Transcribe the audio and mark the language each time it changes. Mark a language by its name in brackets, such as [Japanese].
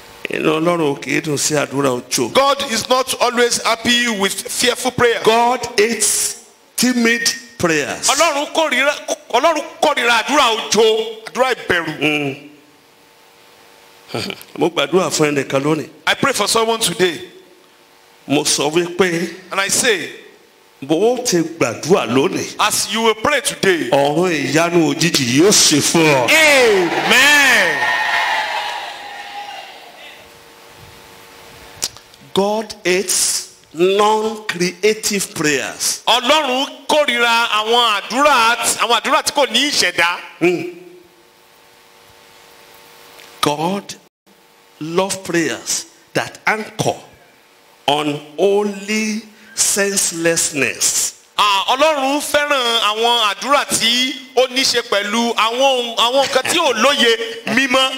[Yoruba] Inú ọlọ́run ò kì í dùn sí àdúrà ojó. [English] God is not always happy with fearful prayer. God hates timid prayers. [Yoruba] Ọlọ́run kórìíra àdúrà òjò, àdúrà ìbẹ̀rù. Mo gbàdúrà fún ẹnìkan lónìí. [English] I pray for someone today [Yoruba] Mo sọ wípé [English] and I say, [Yoruba] bó ti gbàdúrà lónìí. [English] as you will pray today, [Yoruba] Ọ̀run ìyanu òjijì yóò ṣe fún ọ. [English] amen. God hates non-creative prayers. [Yoruba] Ọlọ́run kórìíra àwọn àdúrà tí kò ní ìṣẹ̀dá. [English] God loves prayers that anchor on only senselessness. [Yoruba] Ọlọ́run fẹ́ràn àwọn àdúrà tí ó ní ṣe pẹ̀lú àwọn nǹkan tí ò lóye mímọ́.